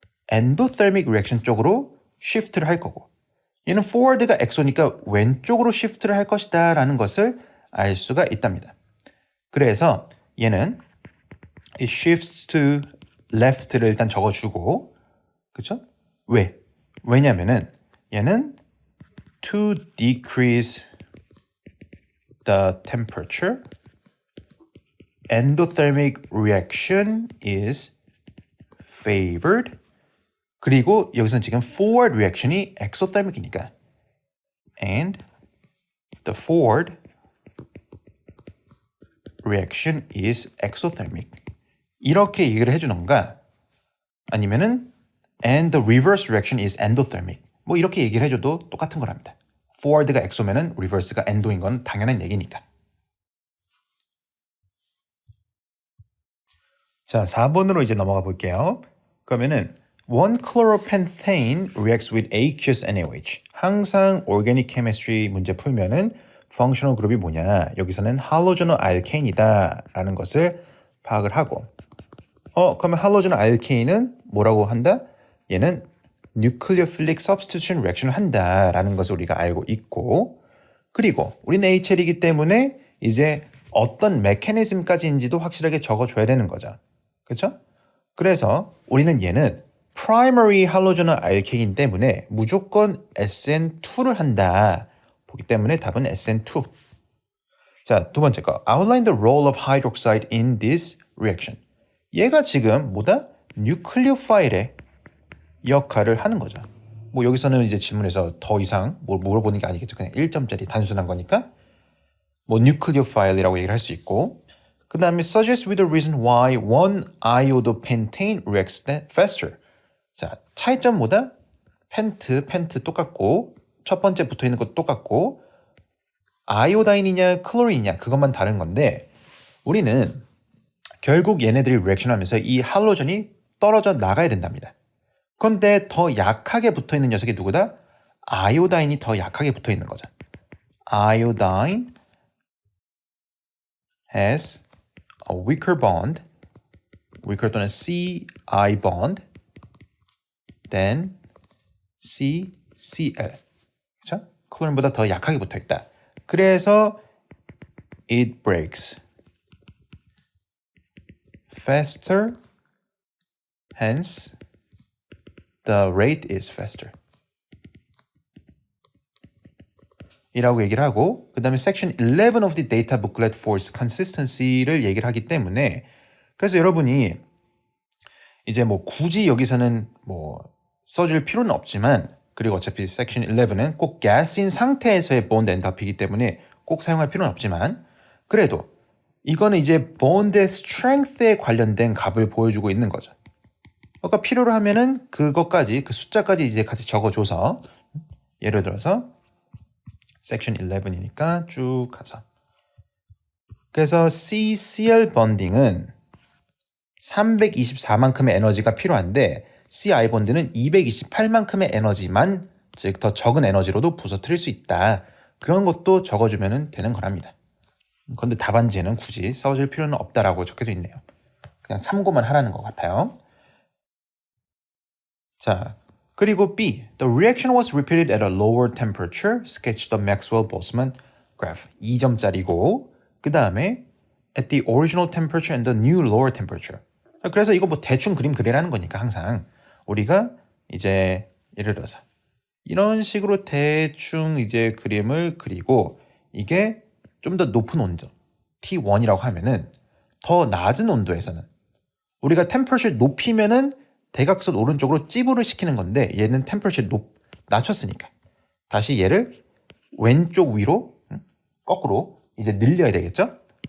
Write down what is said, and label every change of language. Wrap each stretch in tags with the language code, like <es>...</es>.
<ko>엔도테르믹 리액션 쪽으로 시프트를 할 거고 얘는 forward가 엑소니까 왼쪽으로 시프트를 할 것이다 라는 것을 알 수가 있답니다. 그래서 얘는 이 shifts to left를 일단 적어주고 그쵸? 왜냐면은 얘는</ko> <en>to decrease the temperature endothermic reaction is favored</en> <ko>그리고 여기서는 지금 forward reaction이 exothermic이니까</ko> <en>and the forward reaction is exothermic</en> <ko>이렇게 얘기를 해주는가 아니면은</ko> <en>and the reverse reaction is endothermic</en> <ko>뭐 이렇게 얘기를 해줘도 똑같은 거랍니다. forward가 exo면은 reverse가 endo인 건 당연한 얘기니까. 자, 4번으로 이제 넘어가 볼게요. 그러면은</ko> <en>1-chloropentane reacts with aqueous NaOH.</en> <ko>항상 organic chemistry 문제 풀면은 functional 그룹이 뭐냐? 여기서는 halogenol alkane이다 라는 것을 파악을 하고 그러면 halogenol alkane은 뭐라고 한다? 얘는 nucleophilic substitution reaction을 한다라는 것을 우리가 알고 있고 그리고 우리는 HL이기 때문에 이제 어떤 메커니즘까지인지도 확실하게 적어줘야 되는 거죠. 그렇죠? 그래서 우리는 얘는 primary halogenal alkane이기 때문에 무조건 SN2를 한다. 보기 때문에 답은 SN2. 자, 두 번째 거.</ko> <en>Outline the role of hydroxide in this reaction.</en> <ko>얘가 지금 뭐다? 뉴클리오파일의 역할을 하는 거죠. 뭐 여기서는 이제 질문에서 더 이상 뭘 물어보는 게 아니겠죠. 그냥 1점짜리 단순한 거니까 뭐 nucleophile이라고 얘기를 할 수 있고 그 다음에</ko> <en>suggest with a reason why one iodopentane reacts faster.</en> <ko>자, 차이점 뭐다? 펜트 똑같고 첫 번째 붙어있는 것도 똑같고 아이오다인이냐 클로린이냐 그것만 다른 건데 우리는 결국 얘네들이 리액션 하면서 이 할로전이 떨어져 나가야 된답니다. 그런데 더 약하게 붙어있는 녀석이 누구다? 아이오다인이 더 약하게 붙어있는 거죠.</ko> <en>Iodine has a weaker bond, weaker</en> <ko>또는</ko> <en>CI bond than</en> <ko>CCl. 그렇죠? 클로린보다 더 약하게 붙어 있다. 그래서</ko> <en>it breaks faster, hence the rate is faster.</en> <ko>이라고 얘기를 하고 그 다음에</ko> <en>section 11 of the data booklet for consistency</en> <ko>를 얘기를 하기 때문에 그래서 여러분이 이제 뭐 굳이 여기서는 뭐 써줄 필요는 없지만 그리고 어차피 section 11은 꼭 gas인 상태에서의 bond enthalpy이기 때문에 꼭 사용할 필요는 없지만 그래도 이거는 이제 bond의 strength에 관련된 값을 보여주고 있는 거죠. 그러니까 필요로 하면은 그것까지 그 숫자까지 이제 같이 적어줘서 예를 들어서 section 11이니까 쭉 가서 그래서 CCl bon딩은 324만큼의 에너지가 필요한데 CI 본드는 228만큼의 에너지만 즉 더 적은 에너지로도 부서뜨릴 수 있다. 그런 것도 적어주면 되는 거랍니다. 그런데 답안지에는 굳이 써줄 필요는 없다라고 적혀져 있네요. 그냥 참고만 하라는 것 같아요. 자, 그리고 B.</ko> <en>The reaction was repeated at a lower temperature. Sketch the Maxwell-Boltzmann graph.</en> <ko>2점짜리고 그 다음에</ko> <en>at the original temperature and the new lower temperature.</en> <ko>그래서 이거 뭐 대충 그림 그리라는 거니까 항상 우리가 이제 예를 들어서 이런 식으로 대충 이제 그림을 그리고 이게 좀 더 높은 온도 T1이라고 하면은 더 낮은 온도에서는 우리가 temperature 높이면은 대각선 오른쪽으로 찌부를 시키는 건데 얘는 temperature 낮췄으니까 다시 얘를 왼쪽 위로 거꾸로 이제 늘려야 되겠죠?</ko>